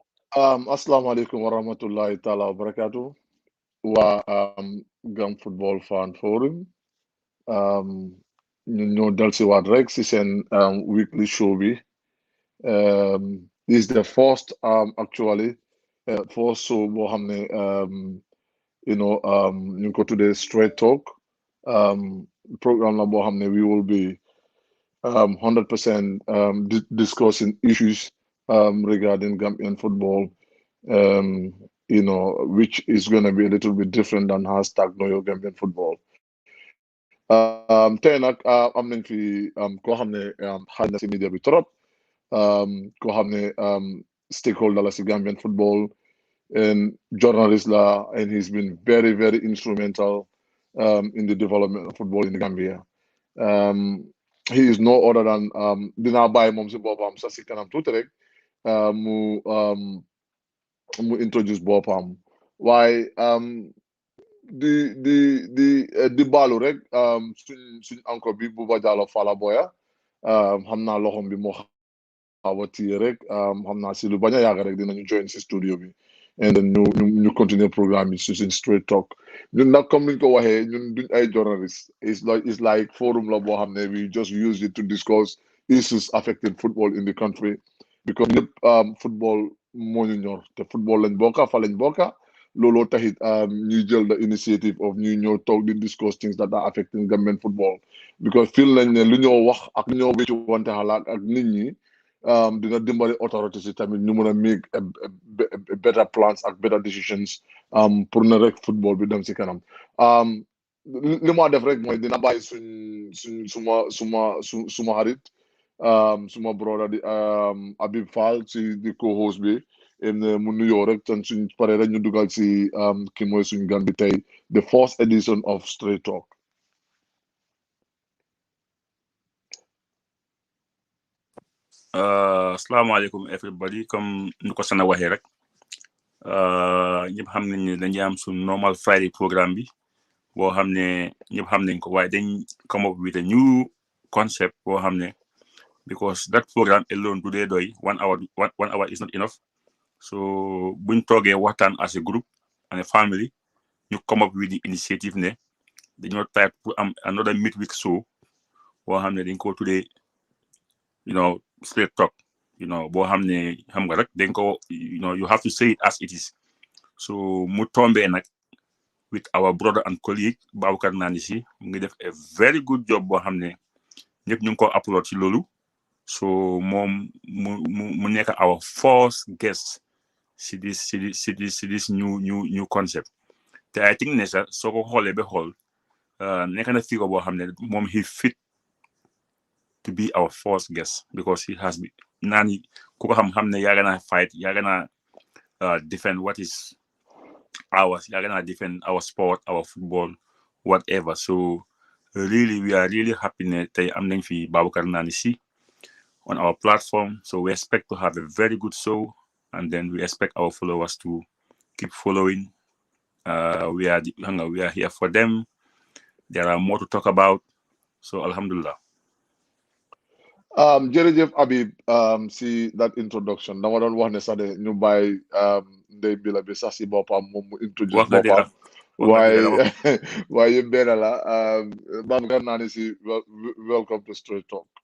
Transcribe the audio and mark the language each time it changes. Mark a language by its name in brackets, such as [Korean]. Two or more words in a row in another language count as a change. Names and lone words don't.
[Arabic] السلام عليكم ورحمة الله تعالى وبركاته. [English] Wa Gam Football Fan Forum. [Wolof] Um, ñu ñoo dal si waat rek si seen [English] weekly show [Wolof] bi. [English] This is the first actually first show [Wolof] boo xam ne ñu ngi ko tuddee Straight Talk. [English] Um, Programme [Wolof] la boo xam ne [English] we will be 100% discussing issues regarding Gambian football. um, which is going to be a little bit different than hashtag Know Your Gambian Football. [Wolof] Tey nag am nañ fi koo xam ne xaaj na si media bi trop koo xam ne stakeholder la si [English] Gambian football and journalist [Wolof] la, [English] and he's been very very instrumental in the development of football in the Gambia. [Wolof] Um, [English] he is no other than [Wolof] dinaa bàyyi moom si boppam sax si kanam tuuti rek mu introduce boppam waaye di baalu rek suñ encore bi Buba Jallow Fala Boya xam naa loxom bi moo xaw a téye rek xam naa si lu bañ a yàgg rek dinañu join si studio bi [English] and then [Wolof] ñu continuer programme bi si suñ Straight Talk ñun nag comme niñ ko waxee ñun duñ ay journalist [English] it's like forum [Wolof] la boo xam ne [English] we just use it to discuss issues affecting football in the country because [Wolof] ñëpp football moo ñu ñor te football lañ bokka fa lañ bokka looloo taxit ñuy jël [English] the initiative of [Wolof] ñuy ñëw toog di [English] discuss things that are affecting Gambian football because [Wolof] feel nañ ne lu ñoo wax ak lu ñoo wéccu wante xalaat ak nit ñi dina dimbali authorities yi tamit ñu mën a [English] make better plans [Wolof] ak [English] better decisions [Wolof] pour ne rek football bi dem si kanam li ma def rek mooy dina bàyyi suma xarit suma brother di Habib Fall si di co-host bi mu nuyoo rek tan suñ pare rek ñu dugal si ki mooy suñ gan bi tey [English] the first edition of Straight Talk. [Wolof] Asalaamaaleykum everybody comme nu ko Sana waxee rek ñëpp xam nañ ne dañuy am suñ normal Friday programme bi boo xam ne ñëpp xam nañ ko waaye dañ [English] come up with a new concept [Wolof] boo xam ne [English] because that program alone [Wolof] du dee doy 1 hour [English] 1 hour is not enough so [Wolof] buñ toogee waxtaan [English] as a group and a family [Wolof] ñu [English] come up with the initiative [Wolof] ne dañoo try pour am [English] another midweek show [Wolof] boo xam ne dañ ko tuddee Straight Talk boo xam ne xam nga rek dañ ko [English] you have to say it as it is so [Wolof] mu tombee nag [English] with our brother and colleague [Wolof] Baboucarr Nanisi mu ngi def [English] a very good job [Wolof] boo xam ne ñëpp ñu ngi ko upload ci loolu so moom mu nekk [English] our first guest [Wolof] si [English] this new concept [Wolof] te [English] I think [Wolof] ne sax soo ko xoolee ba xool nekk na figure boo xam ne moom [English] he fit to be our first guest because he has been [Wolof] nani ku ko xam ne yàgg na [English] fight [Wolof] yàgg na [English] defend what is ours [Wolof] yàgg na [English] defend our sport our football whatever so really we are really happy [Wolof] ne tey am nañ fi [English] Baboucarr Nanisi on our platform so we expect to have a very good show and then we expect our followers to keep following we are here for them there are more to talk about so alhamdulillah. [Wolof] Jërëjëf Habib si [English] that introduction [Wolof] dama doon wax ne sax de ñu bàyyi ndey bi la bi sax si boppam moom mu introduce boppam waaye yëpp benn la Baboucarr Nanisi [English] welcome to Straight Talk.